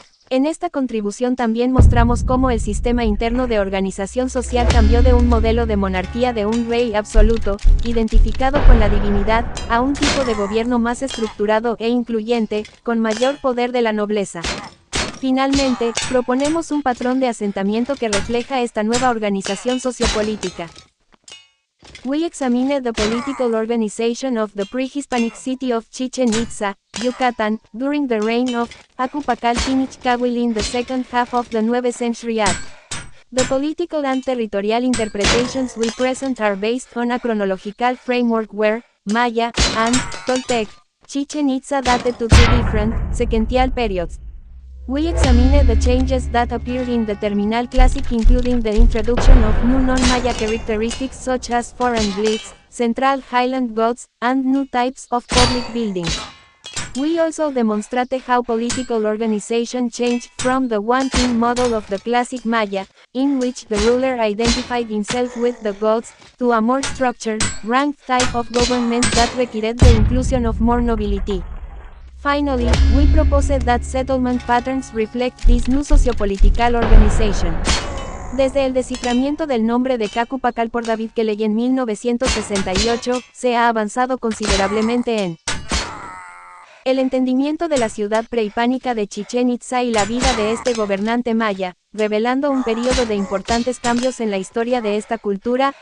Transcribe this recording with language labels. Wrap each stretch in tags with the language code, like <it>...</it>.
<es>En esta contribución también mostramos cómo el sistema interno de organización social cambió de un modelo de monarquía de un rey absoluto, identificado con la divinidad, a un tipo de gobierno más estructurado e incluyente, con mayor poder de la nobleza. Finalmente, proponemos un patrón de asentamiento que refleja esta nueva organización sociopolítica.</es> <en>We examine the political organization of the pre-Hispanic city of Chichen Itza, Yucatan, during the reign of Acupacalquinichcahuil in the second half of the 9th century AD. The political and territorial interpretations we present are based on a chronological framework where Maya and Toltec, Chichen Itza dated to two different, sequential periods. We examine the changes that appeared in the Terminal Classic, including the introduction of new non-Maya characteristics such as foreign glyphs, central highland gods, and new types of public buildings. We also demonstrate how political organization changed from the one-king model of the classic Maya, in which the ruler identified himself with the gods, to a more structured, ranked type of government that required the inclusion of more nobility. Finally, we propose that settlement patterns reflect this new sociopolitical organization.</en> <es>Desde el desciframiento del nombre de Cacupacal por David Kelley en 1968, se ha avanzado considerablemente en el entendimiento de la ciudad prehispánica de Chichén Itzá y la vida de este gobernante maya, revelando un periodo de importantes cambios en la historia de esta cultura.</es>